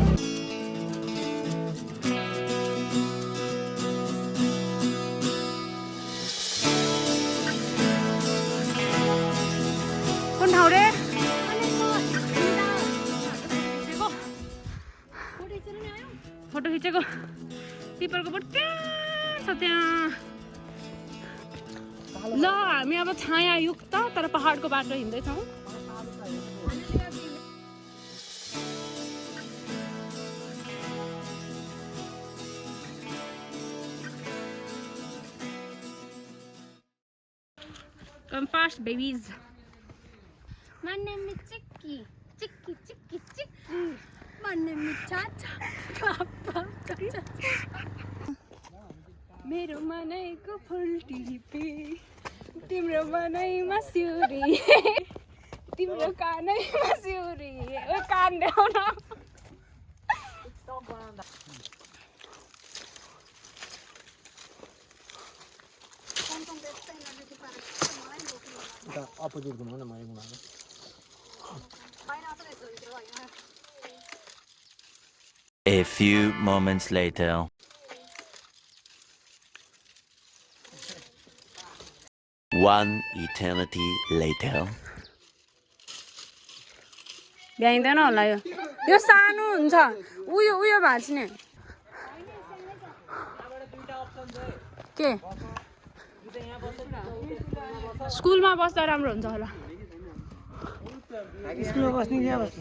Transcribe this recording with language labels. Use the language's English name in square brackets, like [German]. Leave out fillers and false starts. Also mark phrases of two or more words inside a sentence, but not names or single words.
[Nepali] कुन ठाउँ रे फोटो खिचेको पिपलको बोट छ त्यहाँ ल हामी अब छायायुक्त तर पहाडको बाटो हिँड्दैछौँ [English] Come fast, babies. My name is Chicky. Chicky, Chicky, Chicky. My name is Chacha. Cha. [Nepali] मेरो मनैको फुल टिपे तिम्रो मनैमा सिउरी तिम्रो कानैमा सिउरी ओ कान ल्याउन अपोजिट घुमाउन न मैले घुमाएको [English] A few moments later. One eternity later. [Nepali] भ्याइँदैन होला यो सानो हुन्छ उयो भाँच्ने के स्कुलमा बस्दा राम्रो हुन्छ होला स्कुलमा बस्ने क्या बस्ने